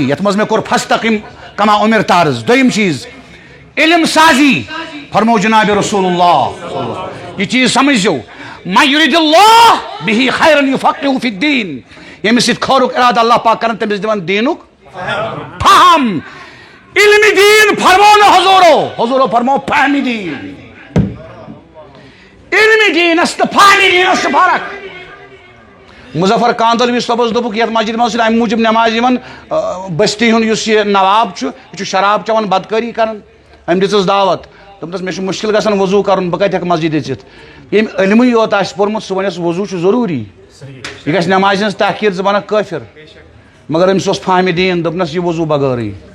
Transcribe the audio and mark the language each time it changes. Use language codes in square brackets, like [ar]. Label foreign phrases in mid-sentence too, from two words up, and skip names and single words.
[ks] یتھ منٛز مےٚ کوٚر [ar] فاستقم کما امرت [ks] عرض دوٚیِم چیٖز علم سازی فرمو جناب رسول اللہ یہ چیز سمجھو [ar] من یرید اللہ بہ خیرا یفقہہ فی الدین [ks] ییٚمِس سۭتۍ خٲرُک ارادٕ اللہ پاک کران تٔمِس دِوان دیٖنُک فہم علم دین فرمو نہٕ حضورو فرمو فہم دین علم دینس تہٕ فہم دینس چھِ فرق مظفر کاندلوی صٲبس دوٚپُکھ یتھ مسجد منٛز چھِ امہِ موٗجوٗب نٮ۪ماز یِوان بستی ہُنٛد یُس یہِ نواب چھُ یہِ چھُ شراب چٮ۪وان بدکٲری کران أمۍ دِژٕس دعوت دوٚپنس مےٚ چھُ مُشکل گژھان وضوٗ کرُن بہٕ کتہِ ہٮ۪کہٕ مسجد أژِتھ ییٚمۍ علمٕے یوت آسہِ پوٚرمُت سُہ ونٮ۪س وضوٗ چھُ ضروٗری یہِ گژھِ نٮ۪مازِ ہٕنٛز تحقیٖر ژٕ بنکھ کٲفِر مگر أمِس اوس فہمِ دیٖن دوٚپنس یہِ وضوٗ بغٲرٕے